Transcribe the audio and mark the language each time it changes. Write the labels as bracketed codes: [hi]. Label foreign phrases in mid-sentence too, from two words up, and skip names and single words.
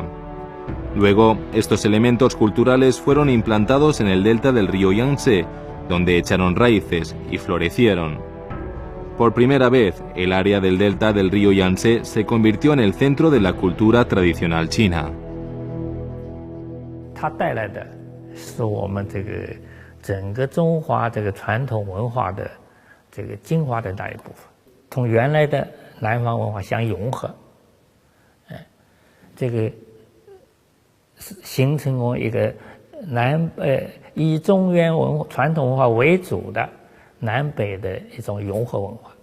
[es] Luego, estos elementos culturales fueron implantados en el delta del río Yangtze, donde echaron raíces y florecieron. Por primera vez, el área del delta del río Yangtze se convirtió en el centro de la cultura tradicional china. [zh] 它带来的是我们这个整个中华这个传统文化的这个精华的那一部分，同原来的南方文化相融合，这个形成过一个以中原传统文化为主的南北的一种融合文化。